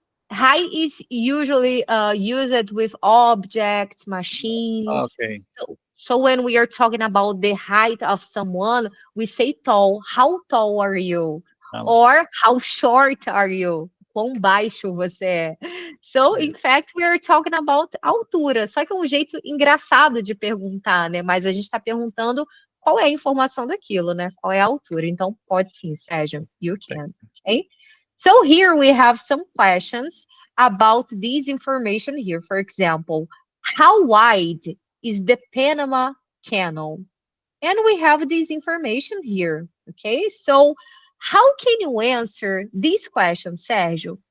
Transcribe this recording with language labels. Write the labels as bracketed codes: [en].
[en] High is usually used with objects, machines. Okay. So when we are talking about the height of someone, we say tall. How tall are you? Um, Or how short are you? [pt] Quão baixo você é? [en] So, in yes. fact, we are talking about altura. [pt] Só que é um jeito engraçado de perguntar, né? Mas a gente está perguntando qual é a informação daquilo, né? Qual é a altura. Então, pode sim, Sérgio. [en] You can. Okay? So here we have some questions about this information here. For example, how wide is the Panama Canal? And we have this information here. Okay, so how can you answer this question, Sergio?